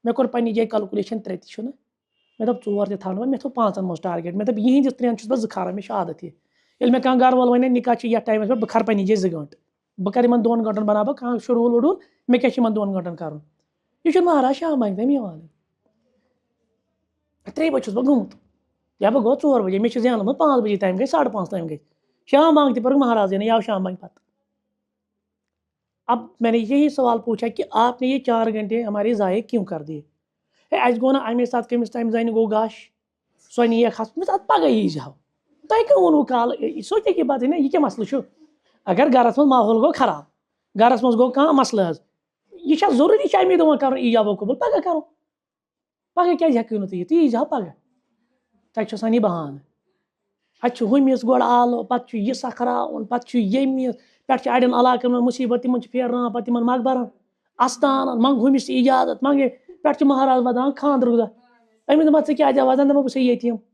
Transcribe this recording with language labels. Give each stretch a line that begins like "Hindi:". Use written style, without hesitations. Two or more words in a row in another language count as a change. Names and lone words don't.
Kashmiri: مےٚ کوٚر پنٛنہِ جایہِ کلکُلیشن 3 تہِ چھُنہٕ مےٚ دوٚپ 4 تہِ تھاونہٕ وۄنۍ مےٚ تھوٚو 5 منٛز ٹارگیٹ مےٚ دوٚپ یِہِنٛدِس 3 چھُس بہٕ 2 کھاران مےٚ چھُ عادت یہِ ییٚلہِ مےٚ کانٛہہ گرٕ وول وَنہِ نِکاح چھُ یَتھ ٹایمَس پٮ۪ٹھ بہٕ کھارٕ پنٛنہِ جایہِ 2 گٲنٛٹہٕ بہٕ کَرٕ یِمن 2 گٲنٛٹن بَناو بہٕ کانٛہہ شُڈوٗل وُڈوٗل مےٚ کیٛاہ چھُ یِمن 2 گٲنٛٹن کَرُن یہِ چھُنہٕ مہراز شام بانہِ تام یِوان 3 بجے چھُس بہٕ گوٚمُت یا بہٕ گوٚو 4 بجے مےٚ چھُ زینُمُت 5 بجے تام گٔے 5:30 تام گٔے شام بانگ تہِ پٔرٕکھ مہراز یہِ آو شام بانگ پتہٕ
Urdu: اب میں نے یہی سوال پوچھا کہ آپ نے یہ 4 گھنٹے ہمارے ضائع کیوں کر دیے
Kashmiri: اَسہِ گوٚو نہٕ اَمے ساتہٕ کٔمِس تام زَنہِ گوٚو گاش سۄ نِیَکھ ہسپتال اَدٕ پگاہ یی زیو تۄہہِ کیوں ووٚنوُ کالہٕ
Urdu: سونچے کی بات ہے نا
Kashmiri: یہِ کیٛاہ مسلہٕ چھُ اگر گرس منٛز ماحول گوٚو خراب گرس منٛز گوٚو کانٛہہ مسلہٕ حظ یہِ چھا ضروٗری چھا امی دۄہن کَرُن ایجاب و قبوٗل پگاہ کرو پگاہ کیٛازِ ہٮ۪کِو نہٕ تُہۍ یی زیو پگاہ تَتہِ چھُ آسان یہِ بہانہٕ اَتہِ چھُ ہُمِس گۄڈٕ آلہٕ پتہٕ چھُ یہِ سکھراوُن پتہٕ چھُ ییٚمِس پٮ۪ٹھ چھِ اَڑٮ۪ن علاقن منٛز مُصیٖبت تِمن چھِ پھیرناوان پتہٕ تِمن مقبرن اَستانن منٛگ ہُمِس اِجازت منٛگے پٮ۪ٹھ چھُ مہراز ودان خانٛدرُک دۄہ أمِس دَپان ژٕ کیٛازِ وَدان دَپان بہٕ چھُسے یتیٖم